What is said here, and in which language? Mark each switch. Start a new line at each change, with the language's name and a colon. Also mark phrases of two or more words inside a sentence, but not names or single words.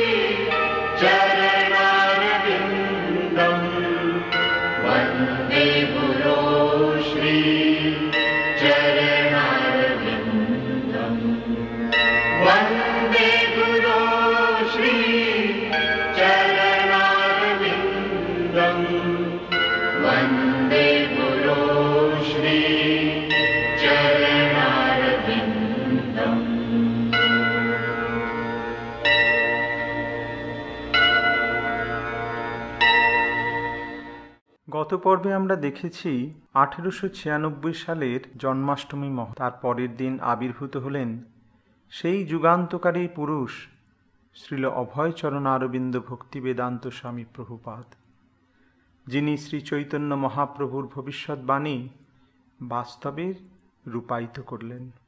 Sanskrit: चरणारविन्दम् वन्दे गुरो श्री चरणारविन्दम् वन्दे गुरो श्री चरणारविन्दम् वन्दे गुरो श्री चरणारविन्दम्।
Bangla: গত পর্বে আমরা দেখেছি 1896 সালের জন্মাষ্টমী তার পরের দিন আবির্ভূত হলেন সেই যুগান্তকারী পুরুষ শ্রীল অভয়চরণ অরবিন্দ ভক্তি বেদান্ত স্বামী প্রভুপাদ, যিনি শ্রী চৈতন্য মহাপ্রভুর ভবিষ্যৎবাণী বাস্তবে রূপায়িত করলেন।